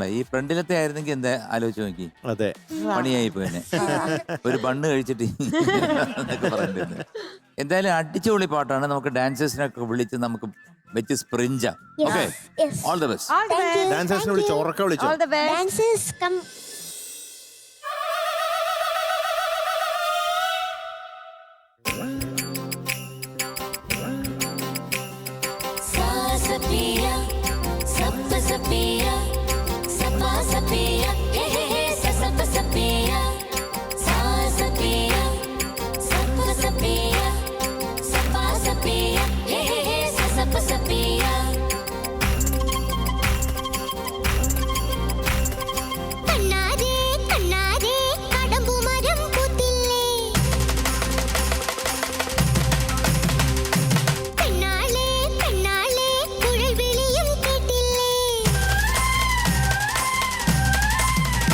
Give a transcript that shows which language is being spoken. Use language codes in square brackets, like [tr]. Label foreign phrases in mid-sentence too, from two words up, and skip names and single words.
[ml] ഈ ഫ്രണ്ടിലത്തെ ആയിരുന്നെങ്കിൽ എന്താ ആലോചിച്ച് നോക്കി. അതെ, പണിയായി പോയെന്നെ. ഒരു ബണ്ണ് കഴിച്ചിട്ട് എന്നൊക്കെ പറഞ്ഞിരുന്നു. എന്തായാലും അടിച്ചുപൊളി പാട്ടാണ്. നമുക്ക് ഡാൻസേഴ്സിനൊക്കെ വിളിച്ച് നമുക്ക് വെച്ച് സ്പ്രിഞ്ചാം. [en] okay, all the best. [ml] ഡാൻസേഴ്സിനെ വിളിച്ചോ? ഉറക്കെ വിളിച്ചോ? [en] dancers come. Sapia, sappa sapia, sappa sapia, he he he, sappa sapia, sa sapia, sappa sapia, sappa sapia, he he he, sappa sapia. [ml] കണ്ണാരേ കണ്ണാരേ കടമ്പുമരം പൂത്തില്ലേ, പെണ്ണാളേ പെണ്ണാളേ കുഴൽ വിളിയും കേട്ടില്ലേ,